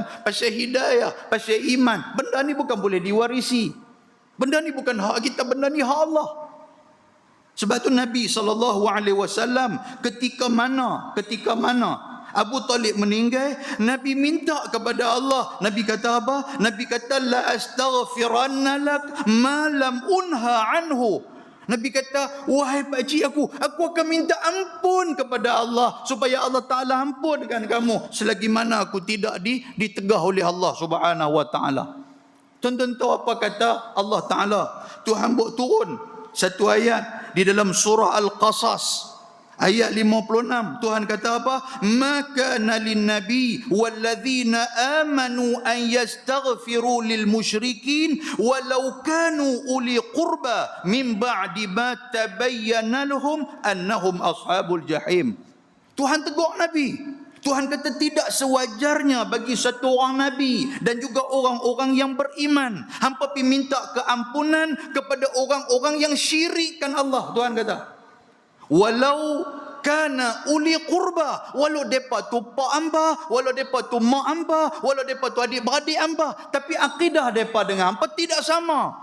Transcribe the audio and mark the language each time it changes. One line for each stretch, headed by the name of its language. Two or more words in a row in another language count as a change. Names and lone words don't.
Malay: Pasal hidayah, pasal iman. Benda ni bukan boleh diwarisi. Benda ni bukan hak kita, benda ni hak Allah. Sebab tu Nabi SAW ketika mana Abu Talib meninggal, Nabi minta kepada Allah. Nabi kata apa? Nabi kata,
Arabic: لأستغفرن لك ما لم أنه عنه.
Malay: Nabi kata, wahai pakcik aku akan minta ampun kepada Allah supaya Allah Ta'ala ampunkan kamu selagi mana aku tidak ditegah oleh Allah
Arabic: سبحانه وتعالى.
Malay: Tuan-tuan tahu apa kata Allah Ta'ala? Tuhan buat turun satu ayat di dalam surah Al-Qasas ayat 56. Tuhan kata apa?
Arabic: ما كان للنبي والذين آمنوا أن يستغفروا للمشركين ولو كانوا أولي قربى من بعد ما تبين لهم أنهم أصحاب الجحيم.
Malay: Tuhan tegur Nabi. Tuhan kata tidak sewajarnya bagi satu orang Nabi dan juga orang-orang yang beriman hampa pergi minta keampunan kepada orang-orang yang syirikkan Allah. Tuhan kata,
Arabic: ولو كان أولي قربى,
Malay: walau depa tu pak hamba, walau depa tu mak hamba, walau depa tu adik-beradik hamba, tapi akidah depa dengan hamba tidak sama.